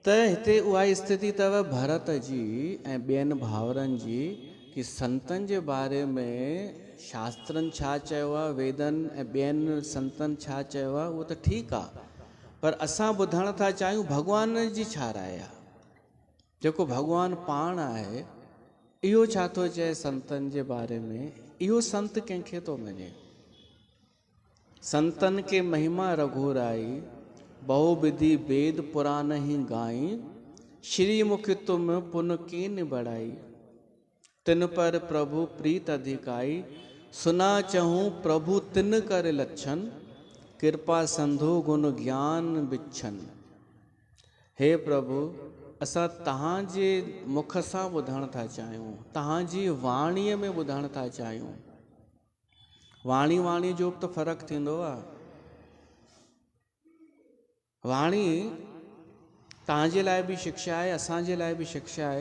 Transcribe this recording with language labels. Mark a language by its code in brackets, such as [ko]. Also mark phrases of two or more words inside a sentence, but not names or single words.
[sd] त हिते उहा स्थिति अथव भरत जी ऐं ॿियनि भाउरनि जी, कि संतनि जे बारे में शास्त्रनि छा चयो आहे, वेदनि ऐं ॿियनि संतनि छा चयो आहे, उहो त ठीकु आहे, पर असां ॿुधण था चाहियूं भॻवान जी छा राय आहे। जेको भॻवानु पाण आहे, इहो छा थो चए संतनि जे बारे में, इहो संत कंहिंखे थो मञे। [awa] संतन के महिमा रघुराई, बहु विधि वेद पुराण ही गाई, श्री मुख तुम पुन कीन बढ़ाई, तिन पर प्रभु प्रीत अधिकाई, सुना चहूँ प्रभु तिन कर लक्षण, कृपा संधु गुण ज्ञान बिछन। [sd] हे प्रभु, असां तव्हांजे मुख सां ॿुधण था चाहियूं, तव्हांजी वाणीअ में ॿुधण था चाहियूं। वाणी जो बि त फ़र्क़ु थींदो आहे। वाणी तव्हांजे लाइ बि शिक्षा आहे, असांजे लाइ बि शिक्षा आहे।